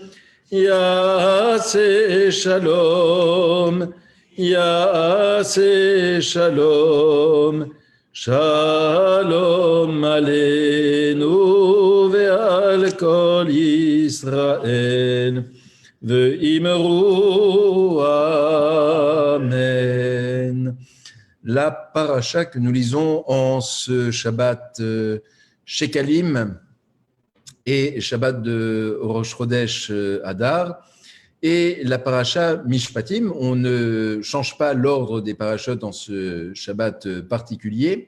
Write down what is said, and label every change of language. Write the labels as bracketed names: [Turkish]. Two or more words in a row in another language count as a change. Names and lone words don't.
[Hebrew] יעשה שלום, יעשה שלום, שלום עלינו ועל כל ישראל. ואמרו Amen. [French] La paracha que nous lisons en ce Shabbat Shekalim et Shabbat de Rosh Chodesh Adar et la paracha Mishpatim. On ne change pas l'ordre des parachutes dans ce Shabbat particulier.